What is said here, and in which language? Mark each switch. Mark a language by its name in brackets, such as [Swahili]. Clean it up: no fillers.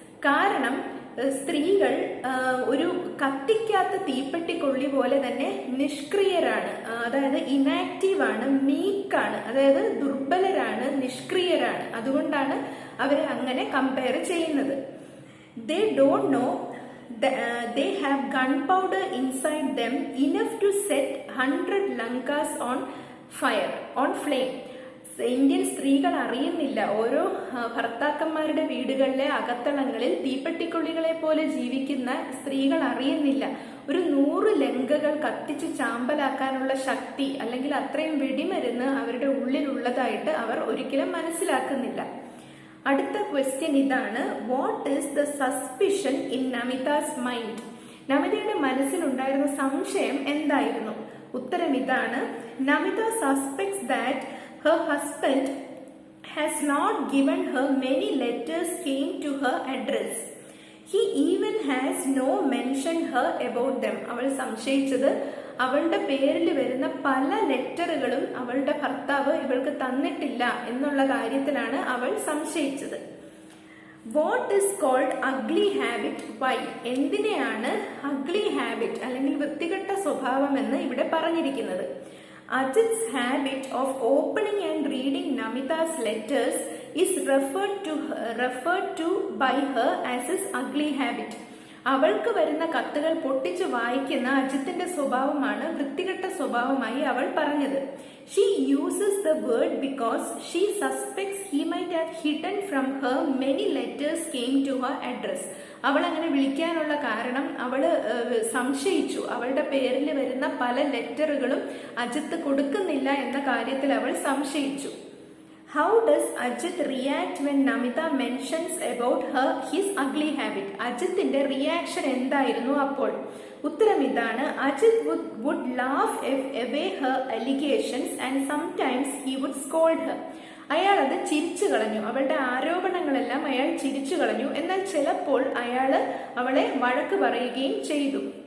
[Malayalam] കാരണം സ്ത്രീകൾ ഒരു കത്തിക്കാത്ത തീപ്പെട്ടിക്കൊള്ളി പോലെ തന്നെ നിഷ്ക്രിയരാണ്. അതായത് ഇനാക്റ്റീവാണ്, മീക്കാണ്, അതായത് ദുർബലരാണ്, നിഷ്ക്രിയരാണ്. അതുകൊണ്ടാണ് അവരെ അങ്ങനെ കമ്പയർ ചെയ്യുന്നത്. [English] They don't know they have gunpowder inside them enough to set 100 Lankas on flame. [Malayalam] Indian സ്ത്രീകൾ അറിയുന്നില്ല, ഓരോ ഭർത്താക്കന്മാരുടെ വീടുകളിലെ അകത്തളങ്ങളിൽ തീപ്പെട്ടിക്കൊള്ളികളെ പോലെ ജീവിക്കുന്ന സ്ത്രീകൾ അറിയുന്നില്ല ഒരു 100 ലങ്കകൾ കത്തിച്ച് ചാമ്പലാക്കാനുള്ള ശക്തി അല്ലെങ്കിൽ അത്രയും വെടിമരുന്ന് അവരുടെ ഉള്ളിലുള്ളതായിട്ട് അവർ ഒരിക്കലും മനസ്സിലാക്കുന്നില്ല. അടുത്ത ക്വസ്റ്റ്യൻ ഇതാണ്, [English] What is the suspicion in Namita's mind? [Malayalam] നമിതയുടെ മനസ്സിലുണ്ടായിരുന്ന സംശയം എന്തായിരുന്നു? ഉത്തരം ഇതാണ്, [English] Namita suspects that her husband has not given her many letters came to her address. He even has no mention her about them. [Malayalam] അവൾ സംശയിച്ചത് അവളുടെ പേരിൽ വരുന്ന പല ലെറ്ററുകളും അവളുടെ ഭർത്താവ് ഇവൾക്ക് തന്നിട്ടില്ല എന്നുള്ള കാര്യത്തിലാണ് അവൾ സംശയിച്ചത്. [English] What is called ugly habit? Why? [Malayalam] എന്തിനെയാണ് അഗ്ലി ഹാബിറ്റ് അല്ലെങ്കിൽ വൃത്തികെട്ട സ്വഭാവം എന്ന് ഇവിടെ പറഞ്ഞിരിക്കുന്നത്? [English] Ajit's habit of opening and reading Namita's letters is referred to by her as his ugly habit. [Malayalam] അവൾക്ക് വരുന്ന കത്തുകൾ പൊട്ടിച്ച് വായിക്കുന്ന അജിത്തിന്റെ സ്വഭാവമാണ് വൃത്തികെട്ട സ്വഭാവമായി അവൾ പറഞ്ഞത്. [English] She uses the word because she suspects he might have hidden from her many letters came to her address. [Malayalam] അവൾ അങ്ങനെ വിളിക്കാനുള്ള കാരണം അവള് സംശയിച്ചു അവളുടെ പേരിൽ വരുന്ന പല ലെറ്ററുകളും അജിത്ത് കൊടുക്കുന്നില്ല എന്ന കാര്യത്തിൽ അവൾ സംശയിച്ചു. [English] How does Ajit react when Namita mentions about his ugly habit? [Malayalam] അജിത്തിന്റെ reaction എന്തായിരുന്നു അപ്പോൾ? ഉത്തരം ഇതാണ്, [English] Ajit would laugh away her allegations and sometimes he would scold her. [Malayalam] അയാൾ അത് ചിരിച്ചു കളഞ്ഞു, അവളുടെ ആരോപണങ്ങളെല്ലാം അയാൾ ചിരിച്ചു കളഞ്ഞു. എന്നാൽ ചിലപ്പോൾ അയാൾ അവളെ വഴക്ക് പറയുകയും ചെയ്തു.